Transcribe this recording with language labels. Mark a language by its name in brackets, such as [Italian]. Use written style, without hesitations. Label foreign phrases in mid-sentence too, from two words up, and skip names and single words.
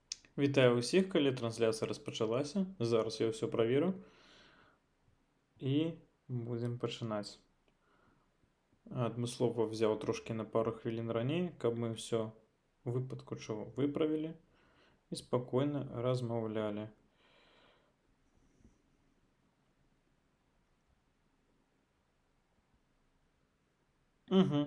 [Ukrainian] Вітаю усіх, калі трансляція розпочалася. [Belarusian] Зараз я все праверу і будемо пачынаць. Адмыслова взяў трошки на пару хвілін раней, каб мы все у выпадку чаго выправілі і спакойна размаўлялі. Угу.